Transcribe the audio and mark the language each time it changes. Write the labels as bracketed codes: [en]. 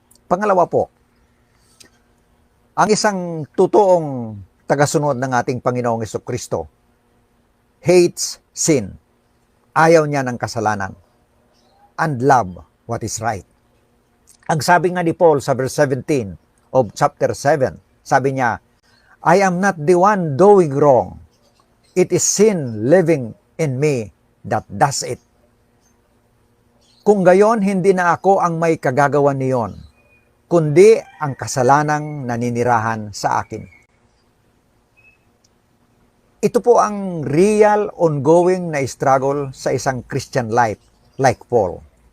[tl] Pangalawa po, ang isang totoong tagasunod ng ating Panginoong Jesucristo [en] hates sin. [tl] Ayaw niya ng kasalanan [en] and love what is right. [tl] Ang sabi nga ni Paul [en] sa verse 17 of chapter 7, [tl] sabi niya, [en] I am not the one doing wrong. It is sin living in me that does it. [tl] Kung gayon, hindi na ako ang may kagagawa niyon, kundi ang kasalanang naninirahan sa akin. Ito po ang real, ongoing na struggle sa isang Christian life like Paul.